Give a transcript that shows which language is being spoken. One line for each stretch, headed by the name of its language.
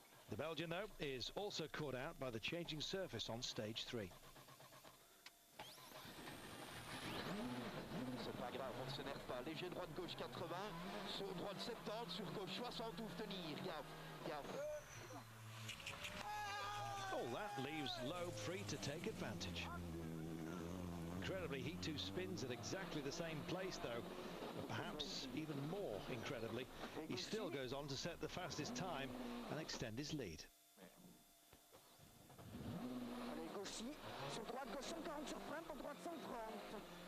English: The Belgian, though, is also caught out by the changing surface on stage 3.
French: C'est pas grave, on ne s'énerve pas. Léger droite-gauche 80, sur droite 70, sur gauche 72, tenir. Gaffe.
English: All that leaves Loeb free to take advantage. Incredibly, he too spins at exactly the same place, though. But perhaps even more incredibly, he still goes on to set the fastest time and extend his lead.
French: Allez, gauche, sur droite, gauche 140 sur frein, pour droite 130.